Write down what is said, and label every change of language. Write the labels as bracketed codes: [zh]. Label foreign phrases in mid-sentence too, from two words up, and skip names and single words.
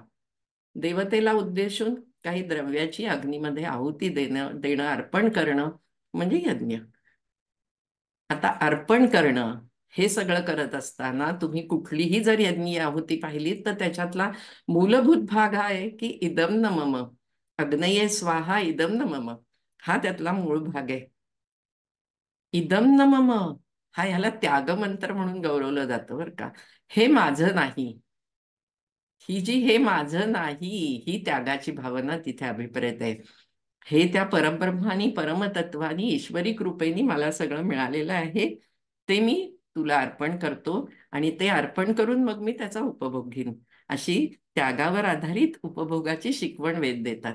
[mr] देवतेला उद्देशून काही द्रव्याची अग्नीमध्ये आहुती देणं अर्पण करणं म्हणजे यज्ञ. आता अर्पण करणं हे सगळं करत असताना तुम्ही कुठलीही जर यज्ञ आहुती पाहिली तर त्याच्यातला मूलभूत भाग हा आहे की [sa] इदम न मम, अग्नये स्वाहा इदम न मम, [mr] हा त्यातला मूळ भाग आहे. [sa] इदम न मम [mr] हा ह्याला त्याग मंत्र म्हणून गौरवलं जातं बरं का. हे माझं नाही. ही जी हे माझं नाही, ही त्यागाची भावना तिथे अभिप्रेत आहे. हे त्या परब्रह्मानी परमतत्वानी ईश्वरी कृपेनी मला सगळं मिळालेलं आहे, ते मी तुला अर्पण करतो आणि ते अर्पण करून मग मी त्याचा उपभोग घेईन, अशी त्यागावर आधारित उपभोगाची शिकवण वेद देतात.